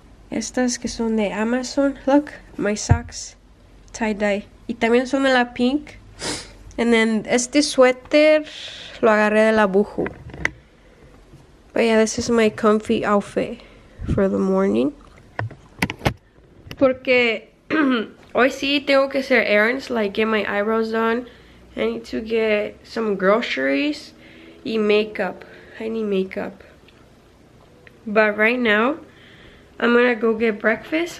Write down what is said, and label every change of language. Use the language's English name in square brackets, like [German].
[Spanish] Estas que son de Amazon. [English] Look, my socks, tie-dye. [Spanish] Y también son de la Pink. [English] And then [Spanish] este suéter lo agarré de la Buju. [English] But yeah, this is my comfy outfit for the morning. [Spanish] Porque hoy sí tengo que hacer errands, [English] like get my eyebrows done. I need to get some groceries y makeup. I need makeup. But right now, I'm gonna go get breakfast.